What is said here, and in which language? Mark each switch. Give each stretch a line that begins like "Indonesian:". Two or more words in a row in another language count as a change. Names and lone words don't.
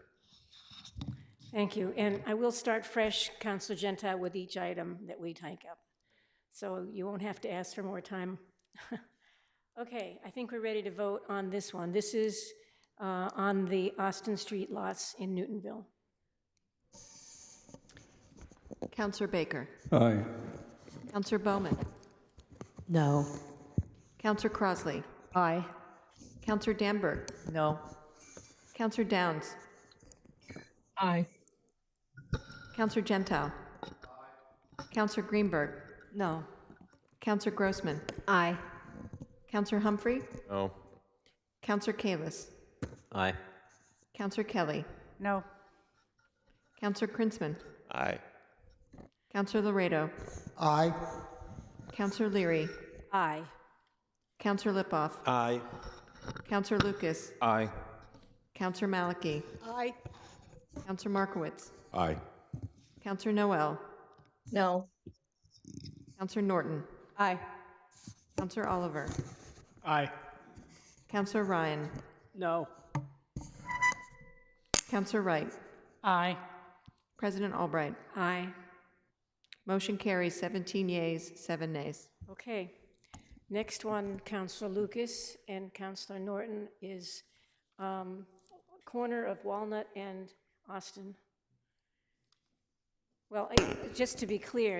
English: Thank you. And I will start fresh, Councilor Gentile, with each item that we take up. So you won't have to ask for more time. Okay, I think we're ready to vote on this one. This is on the Austin Street lots in Newtonville. Councilor Baker. Aye. Councilor Bowman. No. Councilor Crossley. Aye. Councilor Danberg. No. Councilor Downs. Aye. Councilor Gentile. Councilor Greenberg. No. Councilor Grossman. Aye. Councilor Humphrey. No. Councilor Kalis. Aye. Councilor Kelly. No. Councilor Krinsman. Aye. Councilor Laredo. Aye. Councilor Leary. Aye. Councilor Lipoff. Aye. Councilor Lucas. Aye. Councilor Maliki. Aye. Councilor Markowitz. Aye. Councilor Noel. No. Councilor Norton. Aye. Councilor Oliver. Aye. Councilor Ryan. No. Councilor Wright. Aye. President Albright. Aye. Motion carries 17 yeas, 7 nays. Okay. Next one, Councilor Lucas and Councilor Norton, is corner of Walnut and Austin. Well, just to be clear,